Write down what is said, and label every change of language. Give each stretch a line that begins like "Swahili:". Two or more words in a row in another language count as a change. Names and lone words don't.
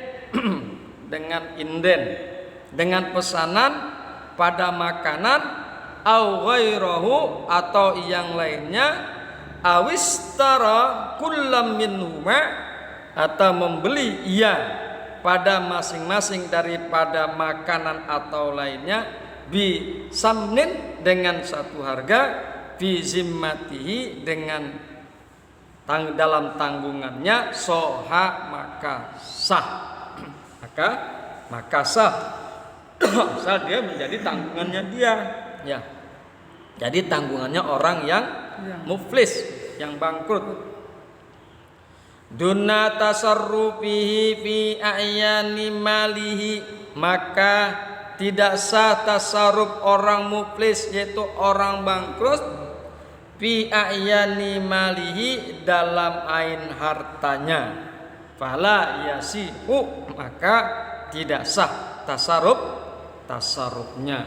Malay: dengan pesanan pada makanan,
Arabic: أو غيره,
Malay: atau yang lainnya,
Arabic: أو اشترى كلا منهما,
Malay: atau membeli ia pada masing-masing daripada makanan atau lainnya,
Arabic: بثمن,
Malay: dengan satu harga,
Arabic: في ذمته,
Malay: dengan dalam tanggungannya, soha, maka sah. Maka sah. Asal dia menjadi tanggungannya dia, ya. Jadi tanggungannya orang yang muflis, yang bangkrut.
Arabic: دون تصرفه في أعيان ماله,
Malay: maka tidak sah tasarruf orang muflis, yaitu orang bangkrut,
Arabic: في أعيان ماله,
Malay: dalam ain hartanya.
Arabic: فلا يصح,
Malay: maka tidak sah tasarrufnya.